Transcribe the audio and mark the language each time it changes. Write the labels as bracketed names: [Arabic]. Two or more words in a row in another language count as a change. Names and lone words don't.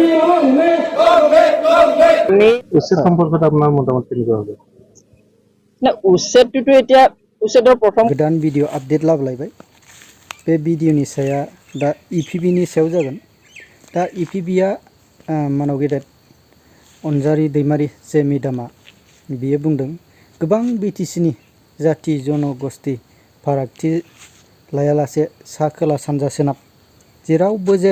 [Assamese] উচ্ছেদ সম্পর্কত আপনার মতামত কেনেকুৱা হবে না উচ্ছেদটো এতিয়া উচ্ছেদৰ প্ৰথম [Bodo] गोदान [English] video update [Bodo] लाबोलायबाय बे भिडिअनि साया दा इपिबिनि सायाव जागोन दा इपिबिया मानाव गेदेर अनजारि दैमारि जे मेदामा बियो बुंदों गोबां बिटिसिनि जाति जनगोष्ठी फारागथि लायालासे सा खोला सानजा सोनाब जेरावबो जाया